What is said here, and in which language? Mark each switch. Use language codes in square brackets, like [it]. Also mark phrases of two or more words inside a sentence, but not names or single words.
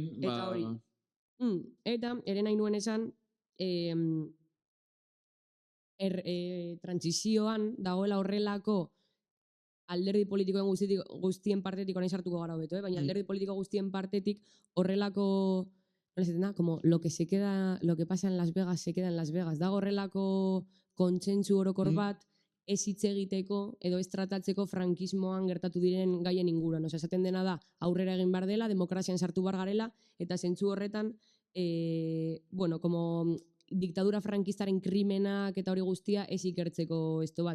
[eu] Eta hori. Eta, ere nahi nuen esan, transizioan dagoela horrelako alderdi politikoen guztien partetik, orain sartuko gara hobeto, baina alderdi politiko guztien partetik horrelako, [es] como lo que pasa en Las Vegas se queda en Las Vegas. [eu] Dago horrelako kontsentsu orokor bat ez hitz egiteko edo ez tratatzeko frankismoan gertatu diren gaien inguruan. Osea, esaten dena da aurrera egin behar dela, demokrazian sartu behar garela, eta zentzu horretan, bueno, como diktadura frankistaren krimenak eta hori guztia ez ikertzeko esto bat.